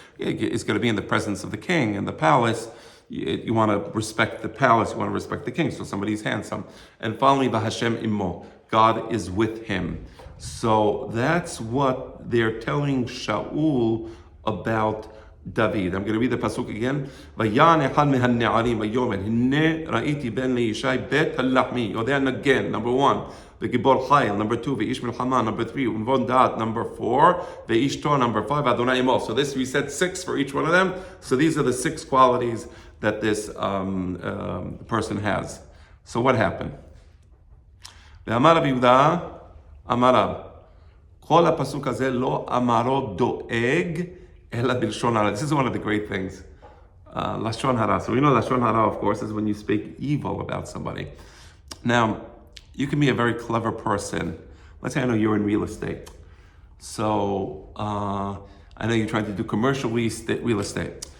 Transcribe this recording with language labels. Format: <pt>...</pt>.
<en>It's going to be in the presence of the king in the palace. You want to respect the palace, you want to respect the king, so somebody's handsome. And finally,</en> <he>V'Hashem Immo,</he> <en>God is with him. So that's what they're telling Shaul about David. I'm going to read the pasuk again.</en> <he>ויען אחד מהנערים ויאמר הנה ראיתי בן לישי בית הלחמי. יודע נגן,</he> <en>number 1.</en> <he>וגיבור חיל,</he> <en>number 2.</en> <he>ואיש מלחמה,</he> <en>number 3.</en> <he>ונבון דעת,</he> <en>number 4.</en> <he>ואיש תור,</he> <en>number 5.</en> <he>אדוני עמו.</he> <en>So this, we said 6 for each one of them. So these are the 6 qualities that this person has. So what happened?</en> <he>ואמר רבי יהודה, אמר רב, כל הפסוק הזה לא אמרו דואג, אלא בלשון הרע.</he> <en>This is one of the great things. Lashon hara. So we know lashon hara, of course, is when you speak evil about somebody. Now, you can be a very clever person. Let's say I know you're in real estate. So I know you're trying to do commercial real estate.</en>